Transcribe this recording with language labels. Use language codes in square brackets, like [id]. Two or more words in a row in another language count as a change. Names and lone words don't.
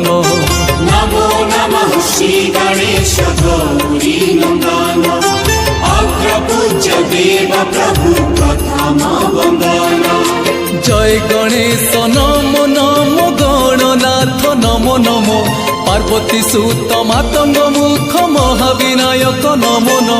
[hi] नमो नमः श्री गणेश गौरी नंदन अग्रपूज्य देव प्रभु प्रथम वंदन। [sa] জয় গণেশ নম নম গণনাথ নম নম পার্বতী সুত মাতঙ্গ মুখ মহাবিনায়ক নম নম।